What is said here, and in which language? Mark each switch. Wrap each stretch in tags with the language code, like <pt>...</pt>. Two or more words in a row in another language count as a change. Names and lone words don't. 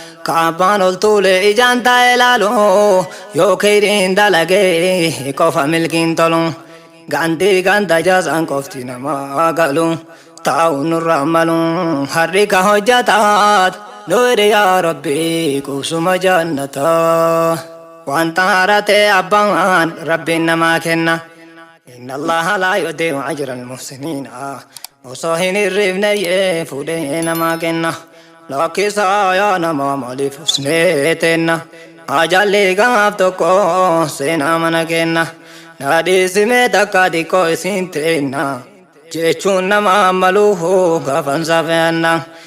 <om>Kaabbaan ol tuule ijaan taa'e laalu. Yoo kiriin dalagee qofa milkiin tolu. Gandii ganda jaasaan qofti namaa galu. Taa'uun nurraa malu harri ka hojjataat. Nu hiri yaa Rabbi qubsuma jannata. Wanta haratee abbaan Rabbiin namaa kenna.</om> <ar>إن الله لا يضيع أجر المحسنين.</ar> <om>Osoo hin hirrifne yee fuudhee namaa kenna. Lakkisaa yaa namaa maaliif usnee teenna? Ajalli gaaf tokko seenaa mana kenna. Na dhiisimee takka xiqqoo isin teenna. Jechuun nama maluufu gaafan safeanna.</om>